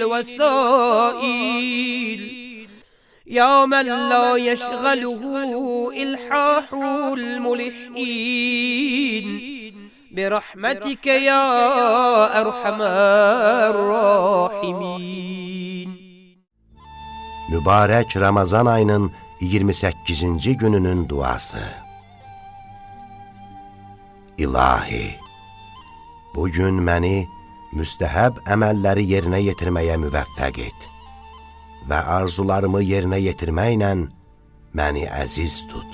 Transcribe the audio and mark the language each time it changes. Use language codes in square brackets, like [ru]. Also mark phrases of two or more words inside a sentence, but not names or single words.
[ar] الوسائل، يا من لا يشغله إلحاح الملحين، برحمتك يا أرحم الراحمين. [az] Mübarək Ramazan ayının 28-ci gününün duası. İlahi, bugün məni müstəhəb əməlləri yerinə yetirməyə müvəffəq et və arzularımı yerinə yetirməklə məni əziz tut.